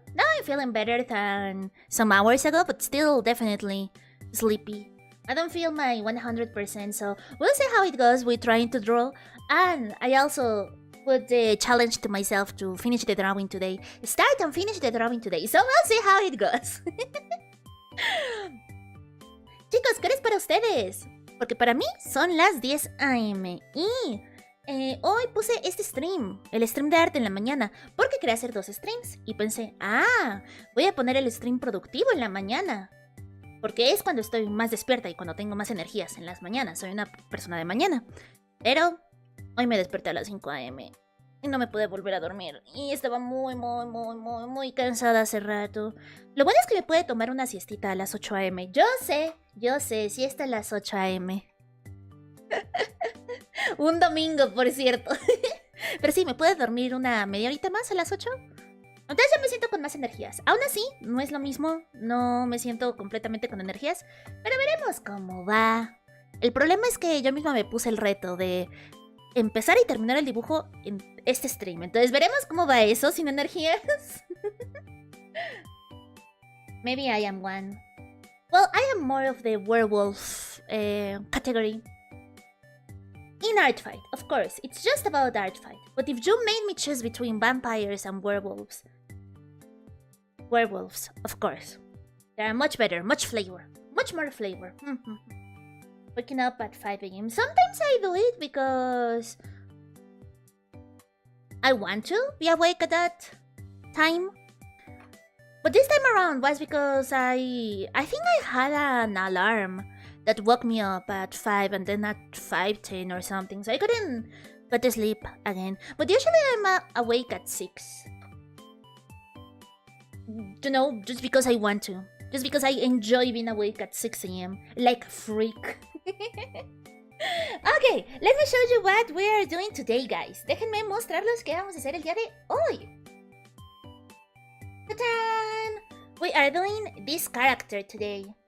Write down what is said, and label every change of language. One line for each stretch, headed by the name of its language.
English: Now I'm feeling better than some hours ago, but still definitely sleepy. I don't feel my 100%, so we'll see how it goes with trying to draw. And I also put the challenge to myself to finish the drawing today. Start and finish the drawing today, so we'll see how it goes.
Spanish: Chicos, ¿qué es para ustedes? Porque para mí son las 10 a.m. Y hoy puse este stream, el stream de arte en la mañana, porque quería hacer 2 streams. Y pensé, voy a poner el stream productivo en la mañana. Porque es cuando estoy más despierta y cuando tengo más energías en las mañanas. Soy una persona de mañana. Pero hoy me desperté a las 5 a.m. y no me pude volver a dormir. Y estaba muy cansada hace rato. Lo bueno es que me puede tomar una siestita a las 8 a.m. Yo sé, siesta a las 8 a.m. Un domingo, por cierto. Pero sí, ¿me puedes dormir una media horita más a las 8? Entonces ya me siento con más energías. Aún así, no es lo mismo. No me siento completamente con energías. Pero veremos cómo va. El problema es que yo misma me puse el reto de empezar y terminar el dibujo en este stream. Entonces veremos cómo va eso sin energías.
English: Maybe I am one. Well, I am more of the werewolf category. In Artfight, of course, it's just about Artfight. But if you made me choose between vampires and werewolves, of course. They are much better, much flavor, much more flavor. Waking up at 5 AM. Sometimes I do it because I want to be awake at that time. But this time around was because I think I had an alarm that woke me up at 5 and then at 5:10 or something, so I couldn't go to sleep again. But usually I'm awake at 6. You know, just because I want to. Just because I enjoy being awake at 6 AM. Like a freak. Okay, let me show you what we are doing today, guys.
Spanish: Déjenme mostrarles qué vamos a hacer el día de hoy. Ta-dan!
English: We are doing this character today.